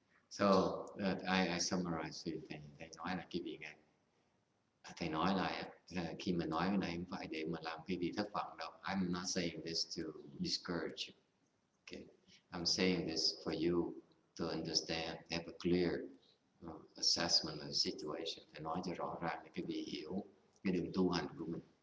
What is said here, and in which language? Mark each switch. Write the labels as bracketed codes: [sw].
[en] So I summarize [vi] thầy nói là cái vị này. Thầy nói lại là khi mà nói cái này không phải để mà làm cái gì thất vọng đâu. [en] I'm not saying this to discourage you. Okay. I'm saying this for you to understand, have a clear assessment of the situation. [vi] Thầy nói cho rõ ràng để cái vị hiểu cái đường tu hành của mình.